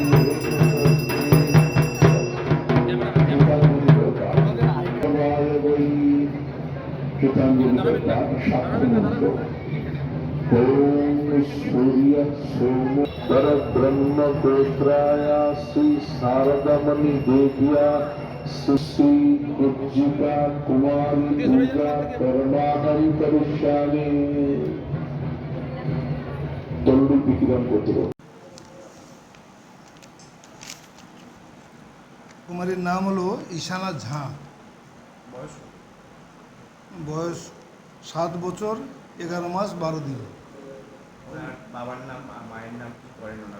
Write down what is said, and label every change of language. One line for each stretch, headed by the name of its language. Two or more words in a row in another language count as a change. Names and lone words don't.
Sanskrit: ओम सूर्य सोम परब्रह्म गोत्राय श्री शारदामणि देव्या श्री कुज्जिका कुमारी दुर्गा कर्माणं करिष्यामि दंडु विक्रम गोत्र।
Bangla: কুমারীর নাম হলো ঈশানা ঝা। বয়স 7 বছর 11 মাস 12 দিন। বাবার নাম মায়ের নাম কি করেন ওনারা?